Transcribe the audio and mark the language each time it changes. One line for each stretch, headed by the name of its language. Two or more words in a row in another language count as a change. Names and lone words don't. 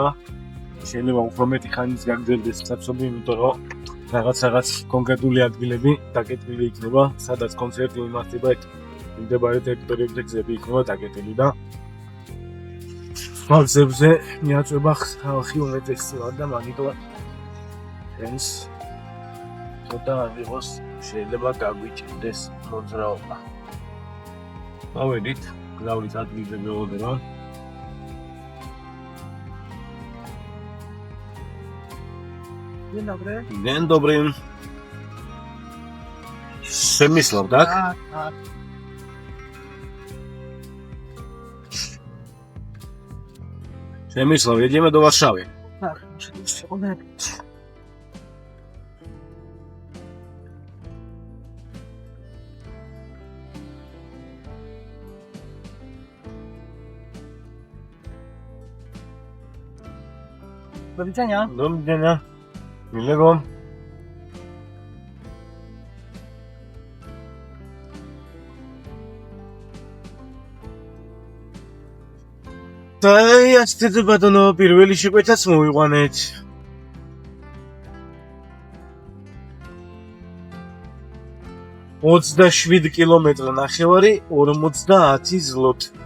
Georgian: შეიძლება უფრო მეტი ხანის გაგრძელდეს საცობი, იმიტომ რომ რაღაც კონკრეტული ადგილები დაკეტილი იქნება, სადაც კონცერტი იმართება, მიმდებარე ტერიტორიებზე გზები იქნება დაკეტილი და გზებზე მიაწვება ხალხი უმეტესად და მაგიტო ეს ცოტა ვიღოს შეიძლება გაგვიჭირდეს მოძრაობა. მოვედით, გზავრის ადგილზე მივოდერო.
Polish: Dzień dobry. Przemyślał, tak? Tak. Przemyślał, jedziemy do Warszawy. Tak, oczywiście odebrać. Do widzenia. Do widzenia. Miłego.
Georgian: და ასეთ ბატონო პირველი შეკვეთაც მოვიყვანეთ. $27 კილომეტრი ნახევარი 50 ზლოტი.